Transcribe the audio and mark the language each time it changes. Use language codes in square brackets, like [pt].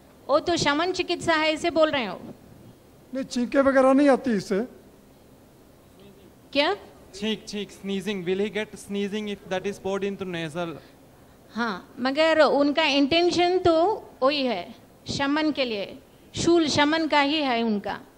[hi] वो तो शमन चिकित्सा है इसे बोल रहे हो? नहीं, छींके वगैरह नहीं आती इससे. क्या? [en] छींक sneezing. Will he get sneezing if that is poured into nasal? [hi] हाँ, मगर उनका इंटेंशन तो वही है, शमन के लिए, शूल शमन का ही है उनका.